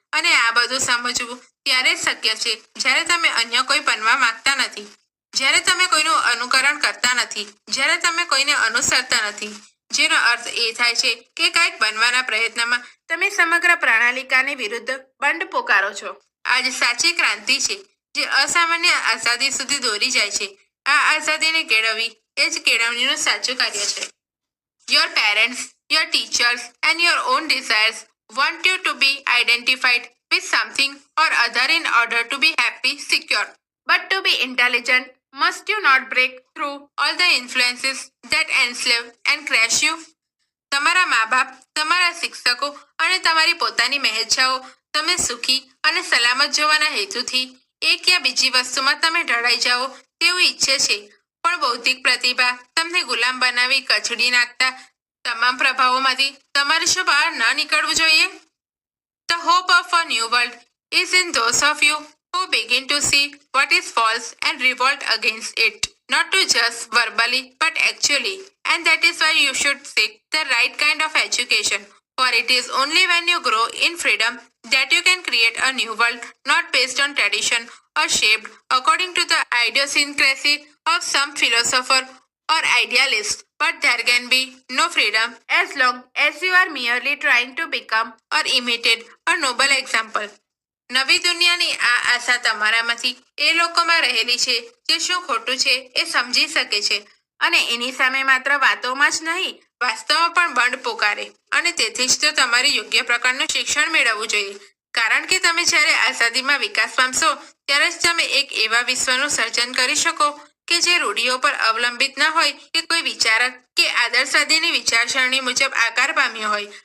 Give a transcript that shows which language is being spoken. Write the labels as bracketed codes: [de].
[gu] અને આ બધું સમજવું ત્યારે જ શક્ય છે જ્યારે તમે અન્ય કોઈ બનવા માંગતા નથી, જ્યારે તમે કોઈનું અનુકરણ કરતા નથી, જ્યારે તમે કોઈને અનુસરતા નથી, જેનો અર્થ એ થાય છે કે કંઈક બનવાના પ્રયત્નમાં તમે સમગ્ર પ્રણાલિકાની વિરુદ્ધ બંડ પોકારો છો. આ જ સાચી ક્રાંતિ છે જે અસામાન્ય આઝાદી સુધી દોરી જાય છે. આ આઝાદીને કેળવવી એ જ કેળવણીનું સાચું કાર્ય છે. [en] Your parents, your teachers, and your own desires want you to be identified with something or other in order to be happy, secure. But to be intelligent, must you not break through all the influences that enslave and crush you? [gu] તમારા મા બાપ, તમારા શિક્ષકો અને તમારી પોતાની મહેચ્છાઓ તમે સુખી અને સલામત જોવાના હેતુથી એક યા બીજી વસ્તુમાં તમે ઢળાઈ જાઓ તેવું ઈચ્છે છે, પણ બૌદ્ધિક પ્રતિભા તમને ગુલામ બનાવી કચડી નાખતા તમામ પ્રભાવોમાંથી તમારે શું બહાર ન નીકળવું જોઈએ? [en] The hope of a new world is in those of you who begin to see what is false and revolt against it, not to just verbally but actually. And that is why you should seek the right kind of education, for it is only when you grow in freedom that you can create a new world not based on tradition or shaped according to the idiosyncrasy of some philosopher or idealist. But there can be no freedom as long as you are merely trying to become or imitate a noble example. [gu] નવી દુનિયાની આ આશા તમારામાંથી એ લોકોમાં રહેલી છે જે શું ખોટું છે એ સમજી શકે છે અને એની સામે માત્ર વાતોમાં જ નહીં વાસ્તવમાં પણ બંધ પોકારે. અને તેથી જ તો તમારે યોગ્ય પ્રકારનું શિક્ષણ મેળવવું જોઈએ, કારણ કે તમે જ્યારે આઝાદીમાં વિકાસ પામશો ત્યારે જ તમે એક એવા વિશ્વનું સર્જન કરી શકો કે જે રૂઢિઓ પર અવલંબિત ન હોય કે કોઈ વિચારક કે આદર્શવાદીની વિચારસરણી મુજબ આકાર પામ્યો હોય.